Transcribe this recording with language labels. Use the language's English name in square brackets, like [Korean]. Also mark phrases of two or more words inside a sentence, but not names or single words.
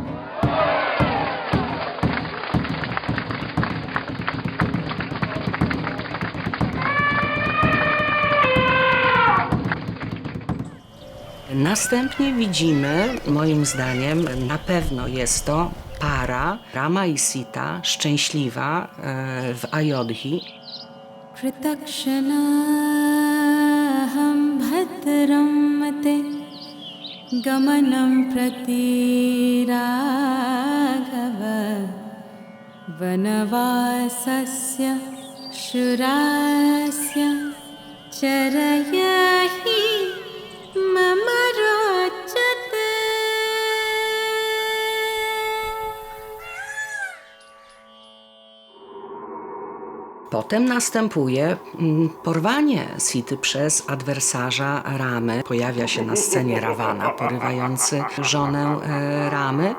[Polish] Następnie widzimy, moim zdaniem, na pewno jest to para Rama i Sita, szczęśliwa w Ayodhi. [Sanskrit] कृतक्षणाहं भद्रमते गमनं प्रति राघव वनवासस्य शूरस्य चरयाहि मम रोचते. [Polish] Potem następuje porwanie Sity przez adwersarza Ramy. Pojawia się na scenie Ravana, porywający żonę Ramy.